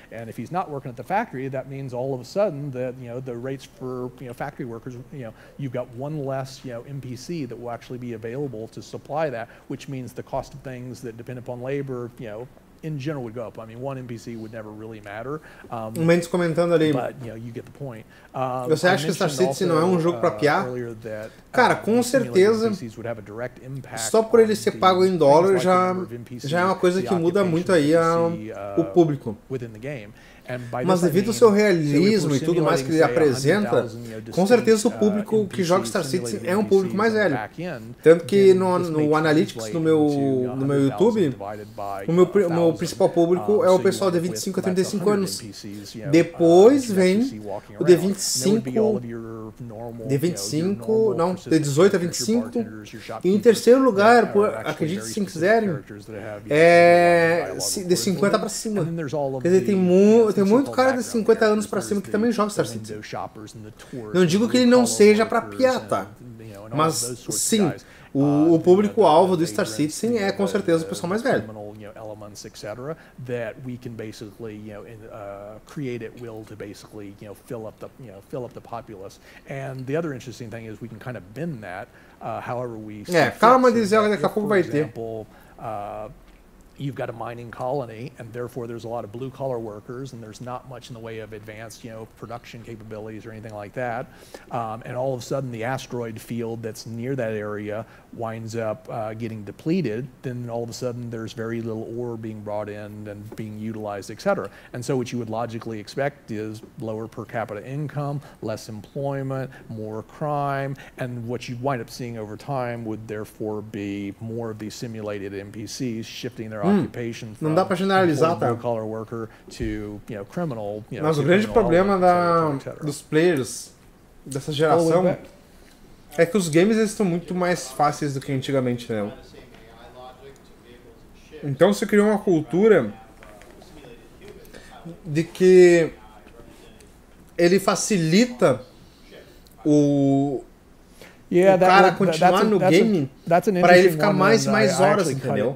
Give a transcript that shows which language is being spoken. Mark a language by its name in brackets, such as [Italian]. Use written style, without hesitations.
[English] And if he's not working at the factory, that means all of a sudden that the rates for factory workers, you've got one less NPC that will actually be available to supply that, which means the cost of things that depend upon labor, in general would go up. I mean, one NPC would never really matter. [Portuguese] Mendes comentando ali. [English] But, you get the point. [Portuguese] Você acha que Star Citizen não é um jogo para piar? Cara, com certeza. Só por ele ser pago em dólar já é uma coisa que muda muito aí o público. Mas devido ao seu realismo e tudo mais que ele apresenta, com certeza o público que joga Star Citizen é um público mais velho. Tanto que no Analytics do meu YouTube, o meu principal público é o pessoal de 25 a 35 anos. Depois vem o de 18 a 25. E em terceiro lugar, acredite se quiserem, é de 50 para cima. Quer dizer, tem muito cara de 50 anos pra cima que também joga Star Citizen. Não digo que ele não seja pra piata, mas sim, o público-alvo do Star Citizen é com certeza o pessoal mais velho. [English] Elements, etc., that we can basically, create at will to basically, fill up the populace. And the other interesting thing is we can kind of bend that, however we. [Portuguese] Calma, Dizel, daqui a pouco vai ter. [English] You've got a mining colony, and therefore there's a lot of blue-collar workers, and there's not much in the way of advanced, production capabilities or anything like that. And all of a sudden, the asteroid field that's near that area winds up getting depleted. Then all of a sudden, there's very little ore being brought in and being utilized, etc. And so what you would logically expect is lower per capita income, less employment, more crime, and what you wind up seeing over time would therefore be more of these simulated NPCs shifting their occupation from blue-collar worker to criminal. [Portuguese] Mas o grande problema dos players dessa geração é que os games eles estão muito mais fáceis do que antigamente, né? Então se criou uma cultura de que ele facilita o cara continuar no game para ele ficar mais e mais horas, entendeu?